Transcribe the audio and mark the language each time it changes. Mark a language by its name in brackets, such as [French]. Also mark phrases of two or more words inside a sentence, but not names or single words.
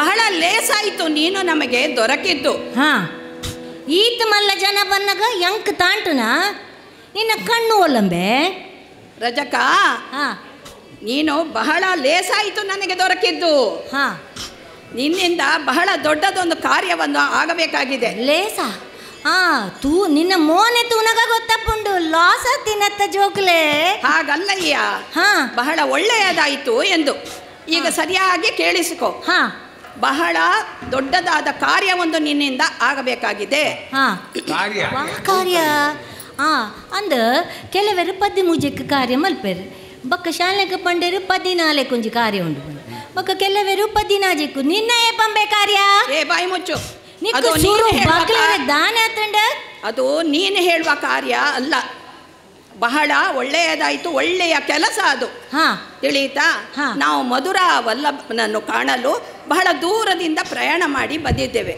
[Kannada] ಲೇಸಾಯಿತು ನೀನು ನಮಗೆ ದೊರಕಿದ್ದು. [Tulu] ಹಾ ಈತ ಮಲ್ಲ ಜನ ಬನ್ನಗ ಎಂಕ್ ತಾಂಟುನ ನಿನ್ನ ಕಣ್ಣು ಒಲ್ಲಂಬೆ [Kannada] ರಜಕ, ಹಾ ನೀನು ಬಹಳ ಲೇಸಾಯಿತು ನನಗೆ ದೊರಕಿದ್ದು. ಹಾ ನಿನ್ನಿಂದ ಬಹಳ ದೊಡ್ಡದೊಂದು ಕಾರ್ಯವನ್ನು ಆಗಬೇಕಾಗಿದೆ. [Tulu] ಲೇಸ ತೂ ನಿನ್ನ ಮೋನೆ ತೂನಗ ಗೊತ್ತಪ್ಪುಂಡು ಲಾಸ ತಿನ್ನತ್ತ ಜೋಕ್ಲೆ [Kannada] ಹಾಗಲ್ಲಯ್ಯ, ಹಾ ಬಹಳ ಒಳ್ಳೆಯದಾಯಿತು ಎಂದು. ಈಗ ಸರಿಯಾಗಿ ಕೇಳಿಸಿಕೊ. ಹಾ ಬಹಳ ದೊಡ್ಡದಾದ ಕಾರ್ಯವೊಂದು ನಿನ್ನಿಂದ ಆಗಬೇಕಾಗಿದೆ. ಹಾ [Tulu] ಕಾರ್ಯ ಕಾರ್ಯ ಅಂದ ಕೆಲವರು 13 ಕಾರ್ಯ ಮಲ್ಪೇರು ಬಕ್ಕ ಶಾಲೆಗೆ ಪಂಡರು 14 ಕೊಂಜಿ ಕಾರ್ಯ ಉಂಡು ಬಕ್ಕ ಕೆಲವರು 14 ನಿನ್ನ ಏ ಪಂಬೆ ಕಾರ್ಯ [Kannada] ಏ ಬಾಯಿ ಮುಚ್ಚು. [Tulu] ದಾನ ತಂಡ [Kannada] ಅದು ನೀನು ಹೇಳುವ ಕಾರ್ಯ ಅಲ್ಲ. ಬಹಳ ಒಳ್ಳೆಯದಾಯಿತು, ಒಳ್ಳೆಯ ಕೆಲಸ ಅದು. ತಿಳಿಯಿತಾ? ನಾವು ಮಧುರ ವಲ್ಲಭನನ್ನು ಕಾಣಲು ಬಹಳ ದೂರದಿಂದ ಪ್ರಯಾಣ ಮಾಡಿ ಬಂದಿದ್ದೇವೆ.